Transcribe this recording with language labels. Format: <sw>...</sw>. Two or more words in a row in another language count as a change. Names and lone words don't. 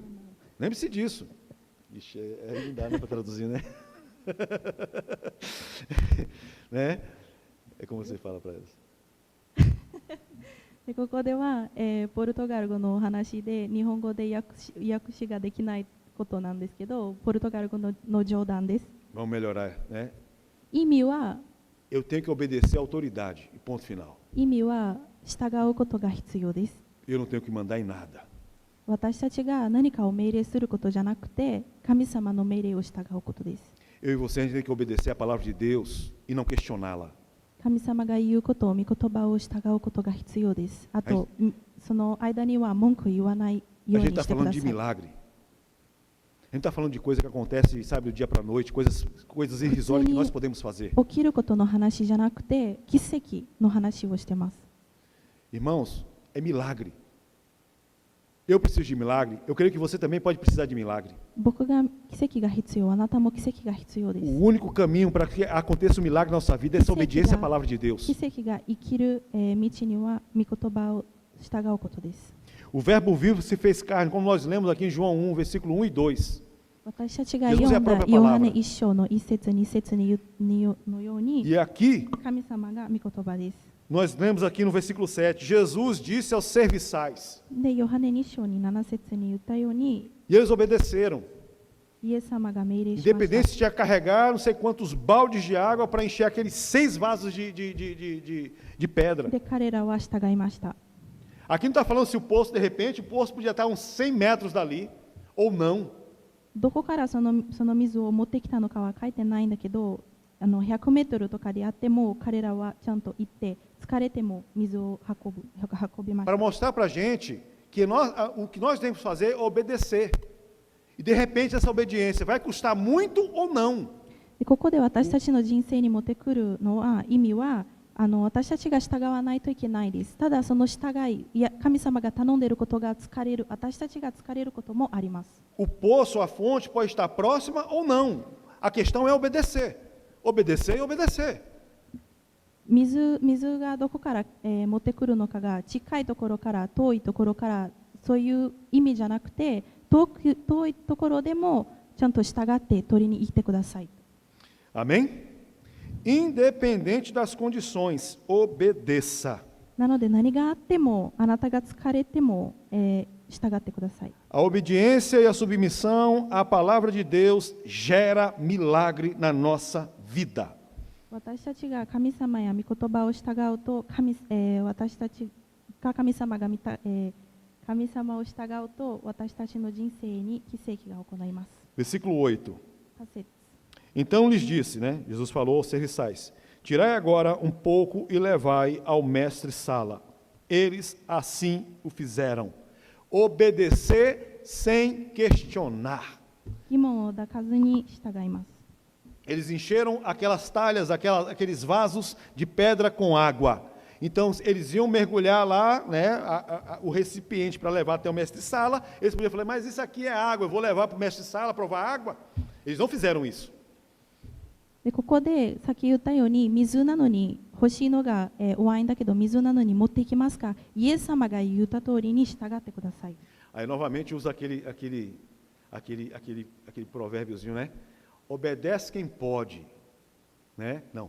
<pt>Lembre-se disso. Ixi, não dá para traduzir, né? Né? É como você fala para elas.</pt> <ja>でここでは、ポルトガル語のお話で日本語で訳しができないことなんですけど、ポルトガル語の冗談です。</ja> <pt>Vamos melhorar, né?</pt> <ja>意味は</ja> <pt>Eu tenho que obedecer à autoridade, e ponto final.</pt> <ja>意味は従うことが必要です。</ja> <pt>Eu não tenho que mandar em nada.</pt> <ja>私たちが何かを命令することじゃなくて、神様の命令を従うことです。</ja> <pt>Eu e você, a gente tem que obedecer à palavra de Deus e não questioná-la.</pt> <ja>神様が言うことを、御言葉を従うことが必要です。あと、その間には文句言わない</ja> <pt>A</pt> <ja>よう</ja> <pt>gente</pt> <ja>に</ja> <pt>está</pt> <ja>してく</ja> <pt>falando</pt> <ja>だ</ja> <pt>de</pt> <ja>さい。</ja> <pt>milagre. A gente está falando de coisa que acontece, sabe, do dia para a noite, coisas irrisórias que nós podemos fazer.</pt> <ja>起きることの話じゃなくて、奇跡の話をしてます。</ja> <pt>Irmãos, é milagre. Eu preciso de milagre. Eu creio que você também pode precisar de milagre.</pt> <ja>僕が奇跡が必要、あなたも奇跡が必要です。</ja> <pt>O único caminho para que aconteça um milagre na nossa vida é essa obediência à palavra de Deus.</pt> <ja>奇跡が生きる、道には御言葉を従うことです。</ja> <pt>O verbo vivo se fez carne, como nós lemos aqui em João 1, versículo 1 e 2.</pt> <ja>私たちが読んだヨハネ1章の1節2節のように、</ja> <pt>E aqui,</pt> <ja>神様が御言葉です。</ja> <pt>nós lemos aqui no versículo 7, Jesus disse aos serviçais,</pt> <ja>で、ヨハネ2章に7節に言ったように、</ja> <pt>e eles obedeceram.</pt> <ja>イエス様が命令しまし</ja> <pt>Independente</pt> <ja>た。</ja> <pt>se tinha que carregar não sei quantos baldes de água para encher aqueles 6 vasos de pedra.</pt> <ja>で、彼らは従いました。</ja> <pt>Aqui não está falando se o poço, de repente, o poço podia estar a uns 100 metros dali, ou não.</pt> <ja>どこからその水を持ってきたのかは書いてないんだけど、100メートルとかであっても、彼らはちゃんと行って、疲れても水を運びまし</ja> <pt>Para</pt> <ja>た。</ja> <pt>mostrar para a gente que o que nós temos que fazer é obedecer. E de repente essa obediência vai custar muito ou não.</pt> <ja>でここで私たちの人生に持ってくるのは意味は私たちが従わないといけないです。ただその従い、神様が頼んでいることが疲れる、私たちが疲れることもあります。</ja> <pt>O poço, a fonte pode estar próxima ou não. A questão é obedecer. Obedecer e obedecer.</pt> <ja>水がどこから、持ってくるのかが近いところから遠いところからそういう意味じゃなくて、遠いところでもちゃんと従って取りに行ってください。</ja> <pt>Amém? Independente das condições, obedeça.</pt> <ja>なので何があってもあなたが疲れても、従ってください。</ja> <pt>A obediência e a submissão à palavra de Deus gera milagre na nossa vida.</pt> <ja>私たちが神様や御言葉を従うと、私たちが神様を従うと私たちの人生に奇跡が行います。</ja> <pt>Versículo 8.</pt> <ja>8節</ja> <pt>Então lhes disse, né? Jesus falou aos serviçais: Tirai agora um pouco e levai ao mestre Sala. Eles assim o fizeram. Obedecer sem questionar.</pt> <ja>疑問を抱かずに従います。</ja> <pt>Eles encheram aquelas talhas, aqueles vasos de pedra com água. Então, eles iam mergulhar lá, né, o recipiente para levar até o mestre Sala. Eles podiam falar, mas isso aqui é água, eu vou levar para o mestre Sala provar água. Eles não fizeram isso.</pt> <ja>でここで先言ったように水なのに欲しいのが、ワインだけど水なのに持っていきますか。イエス様が言った通りに従ってください。</ja> <pt>Aí novamente usa aquele provérbiozinho, né? Obedece quem pode, né? Não.</pt>